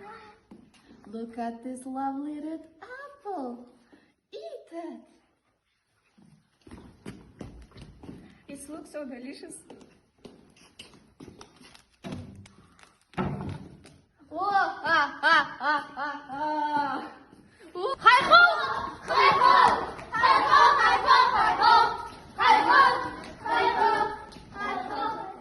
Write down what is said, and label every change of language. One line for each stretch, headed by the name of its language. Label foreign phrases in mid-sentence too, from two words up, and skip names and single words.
English: Look at this lovely red apple. Eat it. It looks so delicious. Oh, ah, ah, ah, ah, ah. Oh, hi ho! Hi ho! Hi ho! Hi ho! Hi ho! Hi ho! Hi ho! Hi ho!